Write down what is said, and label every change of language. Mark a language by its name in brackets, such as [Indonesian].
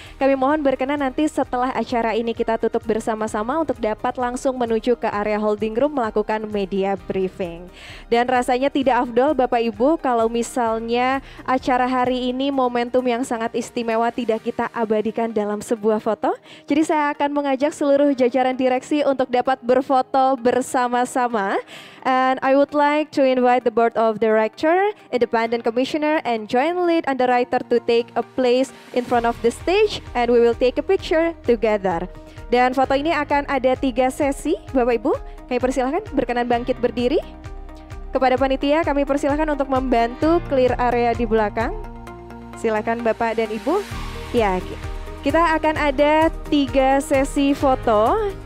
[Indonesian] Kami mohon berkenan nanti setelah acara ini kita tutup bersama-sama untuk dapat langsung menuju ke area holding room melakukan media briefing. Dan rasanya tidak afdol Bapak Ibu kalau misalnya acara hari ini momentum yang sangat istimewa tidak kita abadikan dalam sebuah foto. Jadi saya akan mengajak seluruh jajaran direksi untuk dapat berfoto bersama-sama. [English] And I would like to invite the Board of Director, Independent Commissioner, and Joint Lead Underwriter to take a place in front of the stage and we will take a picture together. [Indonesian] Dan foto ini akan ada 3 sesi, Bapak Ibu. Kami persilahkan berkenan bangkit berdiri. Kepada panitia kami persilahkan untuk membantu clear area di belakang. Silakan Bapak dan Ibu. Ya, kita akan ada 3 sesi foto.